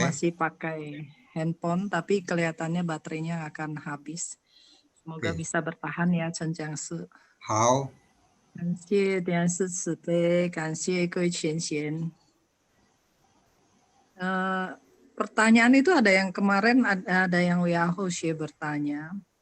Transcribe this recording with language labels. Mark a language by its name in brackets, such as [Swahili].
[Indonesian] masih pakai handphone, tapi kelihatannya baterainya akan habis. Semoga Oke. bisa bertahan ya, Chen Jiang Shi. [Chinese] 好，感谢李安师慈悲，感谢各位前贤。 [Indonesian] Pertanyaan itu ada yang kemarin ada yang Yahoo bertanya.